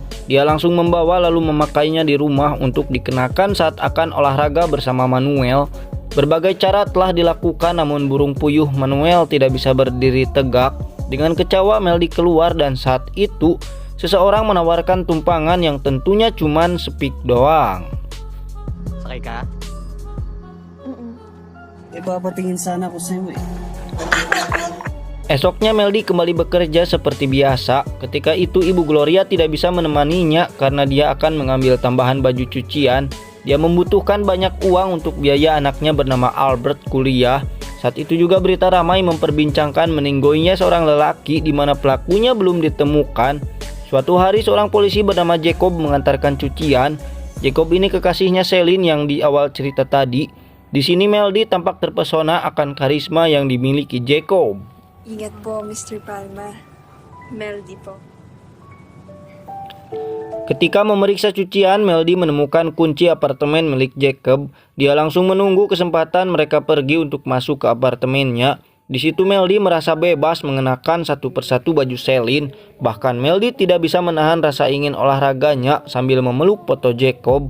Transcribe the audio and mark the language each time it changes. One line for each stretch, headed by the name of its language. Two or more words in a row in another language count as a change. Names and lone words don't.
Indonesian: Dia langsung membawa lalu memakainya di rumah untuk dikenakan saat akan olahraga bersama Manuel. Berbagai cara telah dilakukan namun burung puyuh Manuel tidak bisa berdiri tegak. Dengan kecewa Meldy keluar dan saat itu seseorang menawarkan tumpangan yang tentunya cuman speak doang.
Filipino: Sakay ka? Ipapatingin sana ko sa'yo eh.
Indonesian: Esoknya Meldy kembali bekerja seperti biasa. Ketika itu Ibu Gloria tidak bisa menemaninya karena dia akan mengambil tambahan baju cucian. Dia membutuhkan banyak uang untuk biaya anaknya bernama Albert kuliah. Saat itu juga berita ramai memperbincangkan meninggoinya seorang lelaki di mana pelakunya belum ditemukan. Suatu hari seorang polisi bernama Jacob mengantarkan cucian. Jacob ini kekasihnya Celine yang di awal cerita tadi. Di sini Meldy tampak terpesona akan karisma yang dimiliki Jacob.
Filipino: Ingat po, Mr. Palma. Meldy po.
Indonesian: Ketika memeriksa cucian, Meldy menemukan kunci apartemen milik Jacob. Dia langsung menunggu kesempatan mereka pergi untuk masuk ke apartemennya. Di situ Meldy merasa bebas mengenakan satu persatu baju Celine. Bahkan Meldy tidak bisa menahan rasa ingin olahraganya sambil memeluk foto Jacob.